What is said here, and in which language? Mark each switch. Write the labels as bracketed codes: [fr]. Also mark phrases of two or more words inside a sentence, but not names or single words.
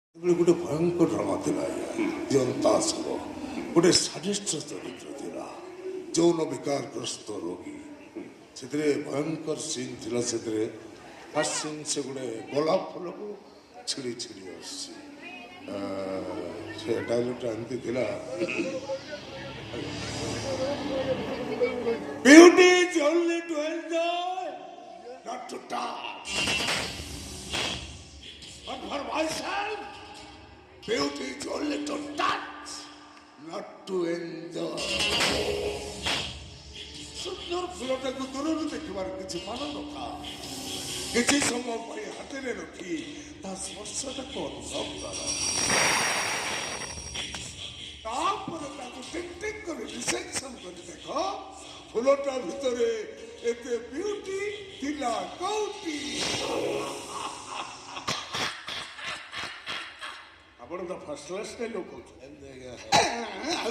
[or] ଗୋଟେ ଭୟଙ୍କର ଡ୍ରାମା ଥିଲା ଜନ୍ତାସର ଗୋଟେ ସାଡ଼ିଷ୍ଟ ଚରିତ୍ର ଥିଲା ଯୌନ ବିକାରଗ୍ରସ୍ତ ରୋଗୀ ସେଥିରେ ଭୟଙ୍କର ସିନ୍ ଥିଲା ସେଥିରେ [en] first scene [or] ସେ ଗୋଟେ ଗୋଲାପ ଫୁଲକୁ ଛିଡ଼ି ଛିଡ଼ି ଆସୁଛି ସେ ଡାଇଲଗଟା ଏମିତି ଥିଲା [en] Beauty is only to enjoy, not to touch. But for myself, beauty is only to touch, not to enjoy. [or] ସୁନ୍ଦର ଫୁଲଟାକୁ ଦୂରରୁ ଦେଖିବାର କିଛି ମାନ ନଥାଏ କିଛି ସମୟ ପାଇଁ ହାତରେ ରଖି ତା ସ୍ପର୍ଶଟାକୁ ଅନୁଭବ କର ତାପରେ ତାକୁ ଟିକ୍ ଟିକ୍ କରି ରିସେକ୍ସନ କରି ଦେଖ ଫୁଲଟା ଭିତରେ ଏତେ ବିୟୁଟି ଥିଲା କୋଉଠି ଆପଣ ତ [en] first class [or] ଲୋକ କହୁଛନ୍ତି